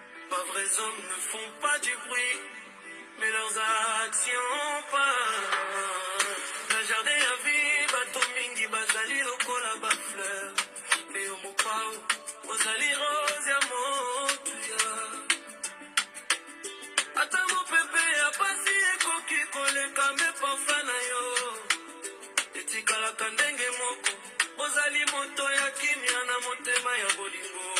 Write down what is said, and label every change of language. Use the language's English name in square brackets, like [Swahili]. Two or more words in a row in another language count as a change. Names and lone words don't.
[French] Pas vrais hommes ne font pas du bruit, mais leurs actions parlent. Dans jardin à vie, [Lingala] bato mingi bazali lokola ba fleur. Mais au mopao, ozali rose ya moto ya. Ata mopepe ya pasi ekoki koleka me parfum na yo. Etikalaka ndenge moko, ozali moto ya kimia na motema ya bolingo.